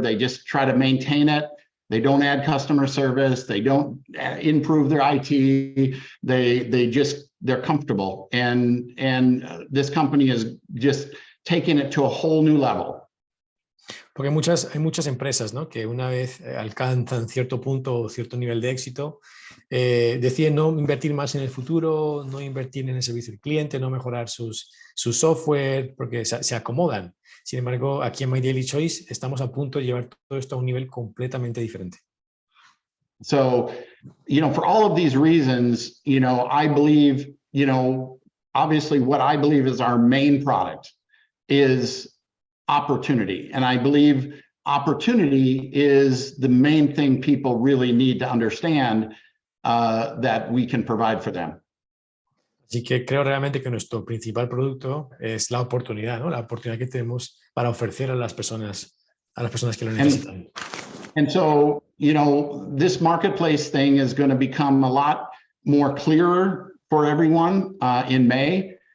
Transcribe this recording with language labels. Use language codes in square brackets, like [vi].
[en] They just try to maintain it. They don't add customer service. They don't improve their IT. They're comfortable. And this company is just taking it to a whole new level. [es] Porque hay muchas empresas, ¿no?, que una vez alcanzan cierto punto o cierto nivel de éxito, deciden no invertir más en el futuro, no invertir en el servicio al cliente, no mejorar su software, porque se acomodan. Sin embargo, aquí en MyDilyChoice estamos a punto de llevar todo esto a un nivel completamente diferente. [en] So, for all of these reasons, I believe, obviously what I believe is our main product is opportunity. And I believe opportunity is the main thing people really need to understand that we can provide for them. [es] Así que creo realmente que nuestro principal producto es la oportunidad, ¿no? La oportunidad que tenemos para ofrecer a las personas que lo necesitan. [en] And so, this marketplace thing is going to become a lot more clearer for everyone in May.